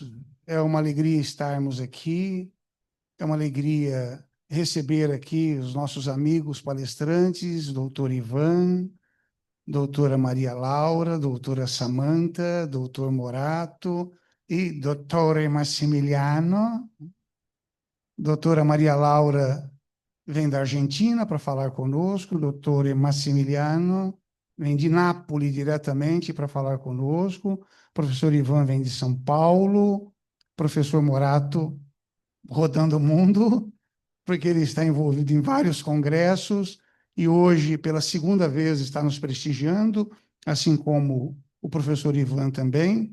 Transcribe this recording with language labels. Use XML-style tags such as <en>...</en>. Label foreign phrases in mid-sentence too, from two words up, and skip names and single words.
<pt>É uma alegria estarmos aqui. É uma alegria receber aqui os nossos amigos palestrantes, doutor Ivan, doutora Maria Laura, doutora Samantha, doutor Morato e dottore Massimiliano. Doutora Maria Laura vem da Argentina para falar conosco, dottore Massimiliano vem de Nápoles diretamente para falar conosco, o professor Ivan vem de São Paulo, professor Morato rodando o mundo, porque ele está envolvido em vários congressos e hoje, pela segunda vez, está nos prestigiando, assim como o professor Ivan também.</pt>